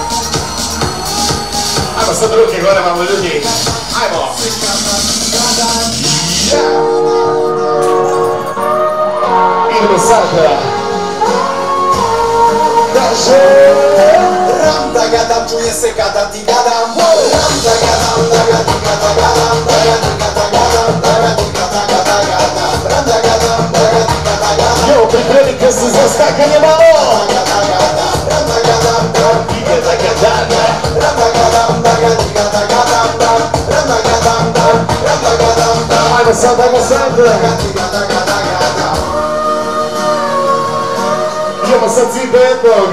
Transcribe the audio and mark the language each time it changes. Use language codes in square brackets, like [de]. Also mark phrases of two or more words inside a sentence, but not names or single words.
[hr] Ajmo sad ruke gore malo ljudi. Ajmo. Idemo sad. Kaže. Ram da gadam, čuje se kada ti gadam. Ram da gadam, da ga ti gada gadam. Da ga ti gada gadam, da ga ti gada gada gadam. Ram da gadam, da ga ti gada gadam. Jo, pripremite se za skakanje malo. Ajmo sad, ajmo sad. Idemo sad svi do jednog.